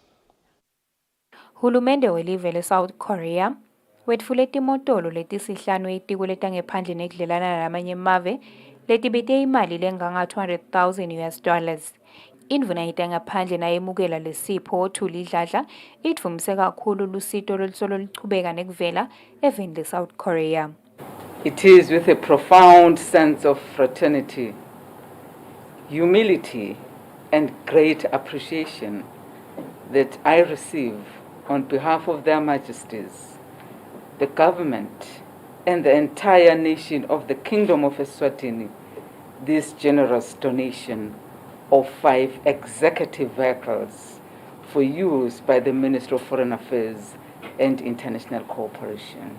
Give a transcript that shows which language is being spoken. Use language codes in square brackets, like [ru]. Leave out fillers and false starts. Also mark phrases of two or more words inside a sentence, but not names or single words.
[ss] Hulumende welive le South Korea wetfule timotolo letisihlanu etiko letangephandle nekudlelana lamanye emave letibete imali lenganga $200,000. Indvuna yetangaphandle nayemukela lesipho Thuli Dladla itfumise kakhulu lusito lolusolo lichubeka nekuvela eveni le South Korea. [en] It is with a profound sense of fraternity, humility and great appreciation that I receive on behalf of Their Majesties, the government and the entire nation of the Kingdom of Eswatini, this generous donation of 5 executive vehicles for use by the Ministry of Foreign Affairs and International Cooperation.